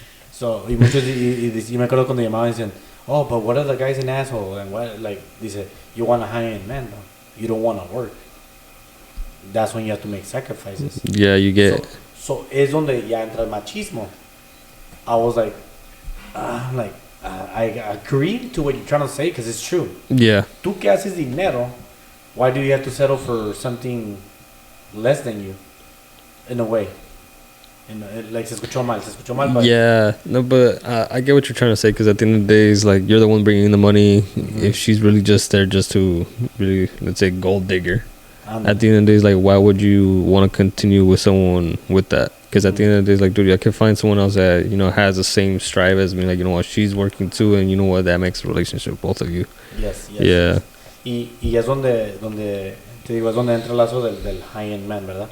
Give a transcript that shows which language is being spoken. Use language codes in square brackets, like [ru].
[es] So, y muchos, y me acuerdo cuando llamaban y dicen, oh, [en] but what are the guys an asshole? And what, like, [es] dice, [en] you want a high-end man, though. You don't want to work. That's when you have to make sacrifices. Yeah, you get. [es] So es donde ya entra el machismo. [en] I was like, I agree to what you're trying to say because it's true. Yeah. [es] Tú que haces dinero, [en] why do you have to settle for something less than you? In a way. Like, [es] se escuchó mal, [en] but... Yeah, no, but I get what you're trying to say because at the end of the day, it's like you're the one bringing in the money. Mm-hmm. If she's really just there just to really, let's say, gold digger, at the end of the day, it's like, why would you want to continue with someone with that? Because at the end of the day, it's like, dude, I can find someone else that, you know, has the same strive as me. Like, you know what, she's working too, and you know what, that makes a relationship, both of you. Yes. Yeah. [es] Y es donde te digo, es donde entra el lazo del high-end man, ¿verdad?